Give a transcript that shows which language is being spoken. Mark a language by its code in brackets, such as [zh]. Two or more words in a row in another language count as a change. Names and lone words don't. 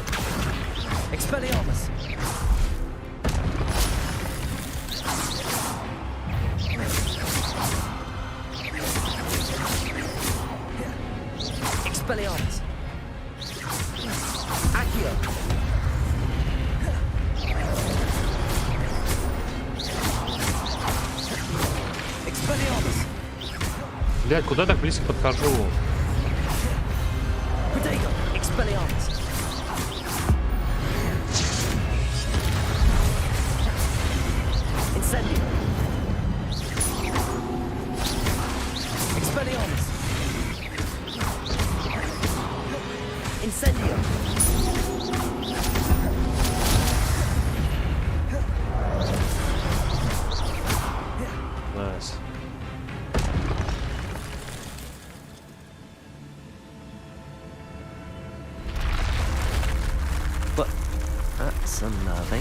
[la] Expelliarmus. Expelliarmus. Accio. Expelliarmus. [ru] Блядь, куда так близко подхожу? [la] Protego. Expelliarmus. Incendio. Expelliarmus. Incendio. [en] Nice. But that's unnerving.